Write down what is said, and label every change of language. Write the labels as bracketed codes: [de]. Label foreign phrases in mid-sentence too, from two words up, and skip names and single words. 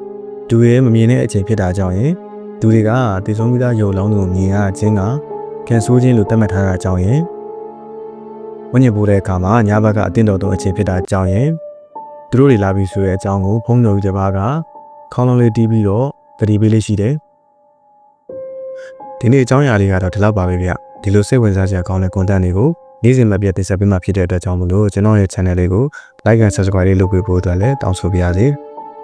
[my] ။ဒူရဲမမြင်တဲ့အချိန်ဖြစ်တာကြောင့်ရင်ဒူတွေကတည်ဆုံးပြီးသားရုံလောင်းတွေကိုမြင်ရခြင်းကကန်ဆိုးခြင်းလို့သတ်မှတ်ထားတာကြောင့်ရင်ဝိညာဉ်ပို့တဲ့အခါမှာညဘက်ကအတင်းတော်သုံးအချိန်ဖြစ်တာကြောင့်ရင်သူတို့တွေလာပြီးဆိုတဲ့အကြောင်းကိုဖုံးတော်ကြီးတစ်ပါးကခေါင်းလုံးလေးတီးပြီးတော့တတိပေးလေးရှိတယ်ဒီနေ့အကြောင်းအရာလေးကတော့ဒီလောက်ပါပဲဗျဒီလိုစိတ်ဝင်စားစရာကောင်းတဲ့ content တွေကိုနေ့စဉ်မပြတ်တင်ဆက်ပေးမှာဖြစ်တဲ့အတွက်ကြောင့်မလို့ကျွန်တော်ရဲ့ channel လေးကို [en] like and subscribe [my] လေးလုပ်ပေးဖို့အတွက်လည်းတောင်းဆိုပါရစေ